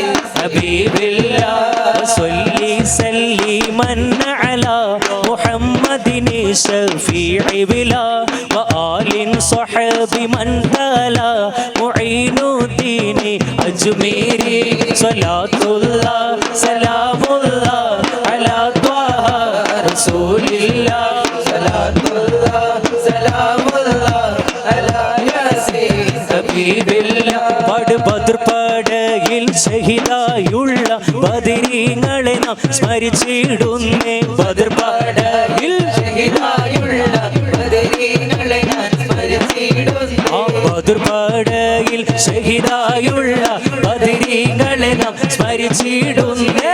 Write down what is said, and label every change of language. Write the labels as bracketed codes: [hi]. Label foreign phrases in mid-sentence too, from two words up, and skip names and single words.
[ar] حبيب الله وصلي سليما على محمد شفيع بلا وآل صحب من تلا معين الدين أجميري صلاة الله سلام الله على طه رسول الله صلاة الله سلام الله على ياسين حبيب الله [ml] ബദർ പടയിൽ ഷഹീദായുള്ള ബദരീങ്ങളെ നാം സ്മരിച്ചിടുന്നേ ബദർ പടയിൽ ഷഹീദായുള്ള ബദരീങ്ങളെ ഞാൻ സ്മരിച്ചിടുന്നു ബദർ പടയിൽ ഷഹീദായുള്ള ബദരീങ്ങളെ നാം സ്മരിച്ചിടുന്നേ